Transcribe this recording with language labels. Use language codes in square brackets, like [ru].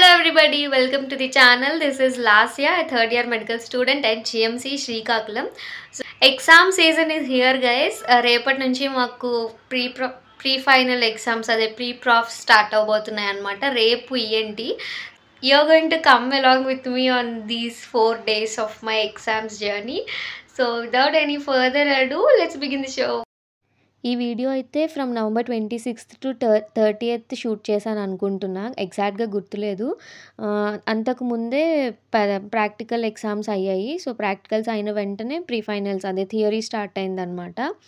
[en] everybody, welcome to the channel. This is Lasya, a third year medical student at GMC Srikakulam. So, exam season is here, guys. [te] రేపటి నుంచి మాకు pre final exams అదే pre prof start అవబోతున్నాయి అన్నమాట. రేపు ఏంటి [en] you're going to come along with me on these 4 days of my exams journey. So without any further ado, let's begin the show. [te] ఈ video అయితే from November 26th to 30th shoot చేశాను అనుకుంటున్నా, ఎగ్జాక్ట్గా గుర్తులేదు. అంతకుముందే ప్రాక్టికల్ ఎగ్జామ్స్ అయ్యాయి. So practicals అయిన వెంటనే ప్రీ ఫైనల్స్ అదే థియరీ స్టార్ట్ అయిందనమాట.